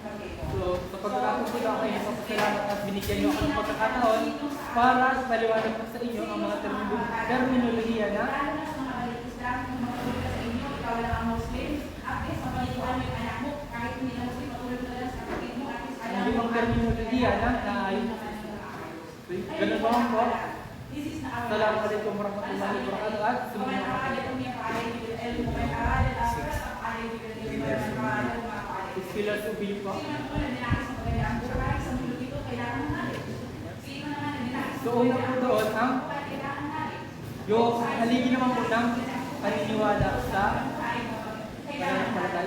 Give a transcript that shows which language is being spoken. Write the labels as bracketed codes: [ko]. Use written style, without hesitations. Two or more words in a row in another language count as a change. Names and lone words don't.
[tl] So, sa pagkakataon ko lang ay nagpapasalamat at binigyan niyo ako ng pagkakataon para paliwanag ko sa inyo ang mga terminolohiya na ang limang terminolohiya na naayon. Ganun ba po? [ar] السلام عليكم ورحمة الله وبركاته [tl] at sumunod na [en] Pillars of belief [tl] po. So una po doon ang yung haligi naman po ng paniniwala sa pananampalataya.